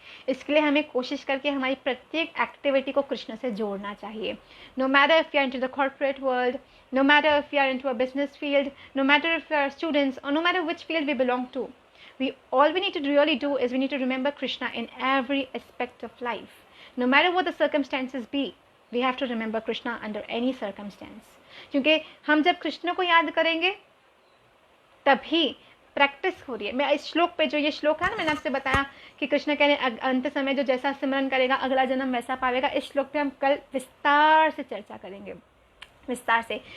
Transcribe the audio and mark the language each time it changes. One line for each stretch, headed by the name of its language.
Hindi: इसके लिए हमें कोशिश करके हमारी प्रत्येक एक्टिविटी को कृष्ण से जोड़ना चाहिए।
English: No matter if you are into the corporate world, no matter if you are into a business field, no matter if you are students, और no matter which field we belong to, all we need to really do is we need to remember Krishna in every aspect of life. No matter what the circumstances be, we have to remember Krishna under any circumstance.
Hindi: क्योंकि हम जब कृष्ण को याद करेंगे तभी practice हो रही है। मैं इस श्लोक पे, जो ये श्लोक है ना, मैंने आपसे बताया कि कृष्ण कह रहे हैं अंत समय जो जैसा सिमरन करेगा अगला जन्म वैसा पावेगा। इस श्लोक पे हम कल विस्तार से चर्चा करेंगे, विस्तार से।